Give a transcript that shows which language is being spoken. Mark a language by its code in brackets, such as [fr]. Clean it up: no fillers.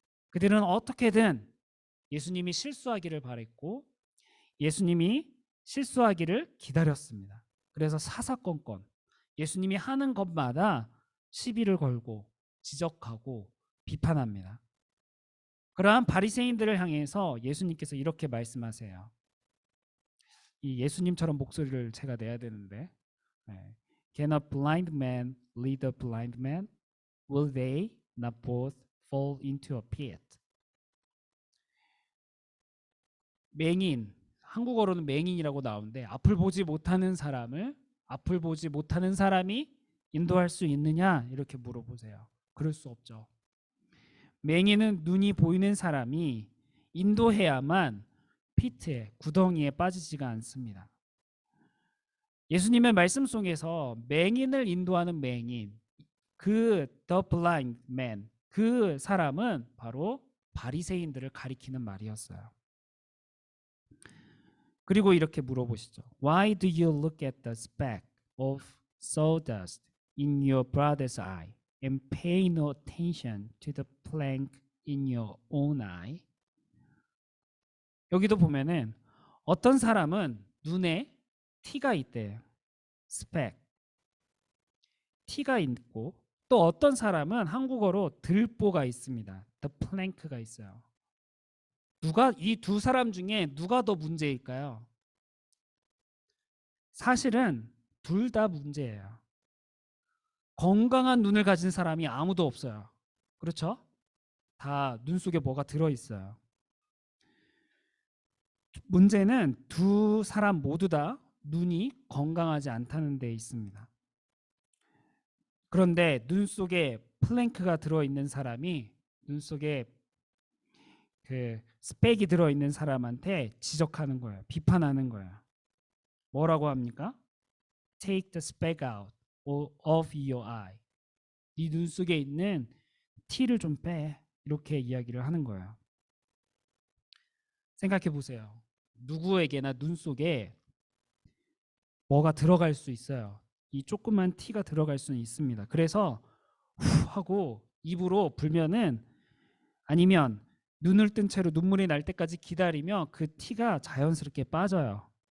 [ko] 그들은 어떻게든 예수님이 실수하기를 바랬고 예수님이 실수하기를 기다렸습니다. 그래서 사사건건 예수님이 하는 것마다 시비를 걸고 지적하고 비판합니다. 그러한 바리새인들을 향해서 예수님께서 이렇게 말씀하세요. 이 예수님처럼 목소리를 제가 내야 되는데, [en] Can a blind man lead a blind man? Will they not both fall into a pit? [ko] 맹인, 한국어로는 맹인이라고 나오는데 앞을 보지 못하는 사람을 앞을 보지 못하는 사람이 인도할 수 있느냐 이렇게 물어보세요. 그럴 수 없죠. 맹인은 눈이 보이는 사람이 인도해야만 피트에, 구덩이에 빠지지가 않습니다. 예수님의 말씀 속에서 맹인을 인도하는 맹인, [en] the blind man, [ko] 그 사람은 바로 바리새인들을 가리키는 말이었어요. 그리고 이렇게 물어보시죠. [en] Why do you look at the speck of sawdust in your brother's eye and pay no attention to the plank in your own eye? [ko] 여기도 보면은 어떤 사람은 눈에 티가 있대요. 스펙. 티가 있고 또 어떤 사람은 한국어로 들보가 있습니다. [en] the plank [ko] 가 있어요. 이 두 사람 중에 누가 더 문제일까요? 사실은 둘 다 문제예요. 건강한 눈을 가진 사람이 아무도 없어요. 그렇죠? 다 눈 속에 뭐가 들어 있어요. 문제는 두 사람 모두 다 눈이 건강하지 않다는 데 있습니다. 그런데 눈 속에 플랭크가 들어 있는 사람이 눈 속에 그 스펙이 들어 있는 사람한테 지적하는 거예요. 비판하는 거예요. 뭐라고 합니까? [en] Take the speck out of your eye. [ko] 네 눈 속에 있는 티를 좀 빼. 이렇게 이야기를 하는 거예요. 생각해 보세요. 누구에게나 눈 속에 뭐가 들어갈 수 있어요. 이 조그만 티가 들어갈 수는 있습니다. 그래서 후 하고 입으로 불면은 아니면 눈을 뜬 채로 눈물이 날 때까지 기다리면 그 티가 자연스럽게 빠져요.